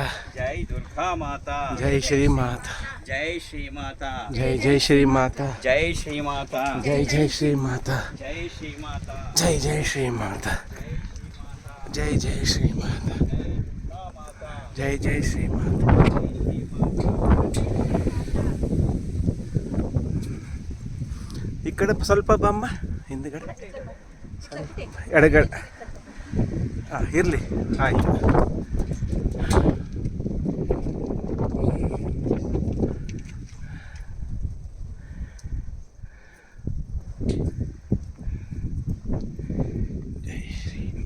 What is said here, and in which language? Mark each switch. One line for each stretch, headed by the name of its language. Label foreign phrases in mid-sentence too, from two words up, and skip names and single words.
Kannada: ಜೈ ದುರ್ಗಾ ಮಾತಾ. ಜೈ ಶ್ರೀ ಮಾತಾ. ಜೈ ಶ್ರೀ ಮಾತಾ. ಜೈ ಜೈ ಶ್ರೀ ಮಾತಾ. ಜೈ ಶ್ರೀ ಮಾತಾ. ಜೈ ಜೈ ಶ್ರೀ ಮಾತಾ. ಜೈ ಶ್ರೀ ಮಾತಾ. ಜೈ ಜೈ ಶ್ರೀ ಮಾತಾ. ಜೈ ಜೈ ಶ್ರೀ ಮಾತಾ. ಜೈ ಜೈ ಶ್ರೀ ಮಾತಾ. ಈ ಕಡೆ ಸ್ವಲ್ಪ ಬಮ್ಮ, ಹಿಂದ್ಗಡೆ ಎಡಗಡೆ. ಹಾಂ ಇರಲಿ, ಆಯಿತು. ಜೈ ಶ್ರೀ.